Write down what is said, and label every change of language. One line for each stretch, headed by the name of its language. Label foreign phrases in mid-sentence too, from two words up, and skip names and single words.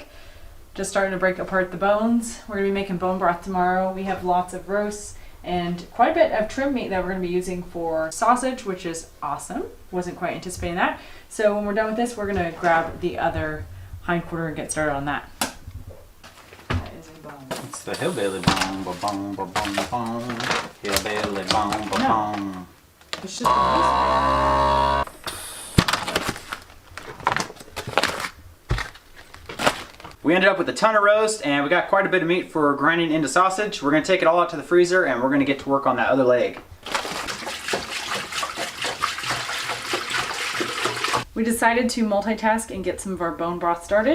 English: Just starting to break apart the bones. We're gonna be making bone broth tomorrow. We have lots of roasts and quite a bit of trim meat that we're gonna be using for sausage, which is awesome. Wasn't quite anticipating that. So when we're done with this, we're gonna grab the other hindquarter and get started on that. That is a bone. It's the hillbilly bone, ba-bone, ba-bone, ba-bone. Hillbilly bone, ba-bone. It's just a piece. We ended up with a ton of roast and we got quite a bit of meat for grinding into sausage. We're gonna take it all out to the freezer and we're gonna get to work on that other leg. We decided to multitask and get some of our bone broth started.